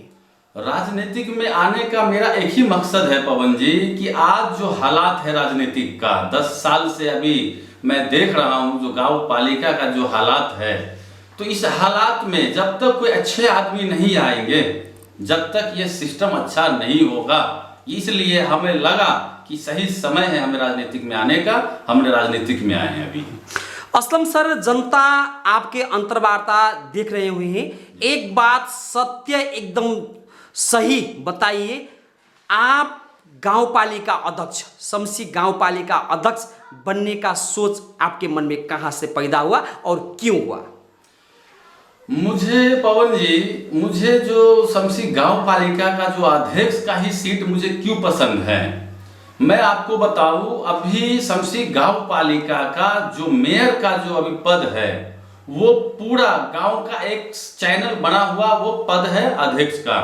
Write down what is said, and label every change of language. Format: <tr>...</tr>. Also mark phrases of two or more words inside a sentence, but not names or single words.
<hi>राजनीतिक में आने का मेरा एक ही मकसद है पवन जी कि आज जो हालात है राजनीतिक का, 10 साल से अभी मैं देख रहा हूं जो गांव पालिका का जो हालात है, तो इस हालात में जब तक कोई अच्छे आदमी नहीं आएंगे, जब तक ये सिस्टम अच्छा नहीं होगा, इसलिए हमें लगा कि सही समय है हमें राजनीतिक में आने का। हमने राजनीतिक में आए हैं अभी। असलम सर, जनता आपके अंतर्वार्ता देख रहे हुए हैं, एक बात सत्य एकदम सही बताइए, आप गाउँपालिका अध्यक्ष, शम्सी गाउँपालिका अध्यक्ष बनने का सोच आपके मन में कहां से पैदा हुआ और क्यों हुआ? मुझे पवन जी, मुझे जो शम्सी गांव पालिका का जो अध्यक्ष का ही सीट मुझे क्यों पसंद है, मैं आपको बताऊं। अभी शम्सी गांव पालिका का जो मेयर का जो अभी पद है, वो पूरा गांव का एक चैनल बना हुआ वो पद है अध्यक्ष का।</hi>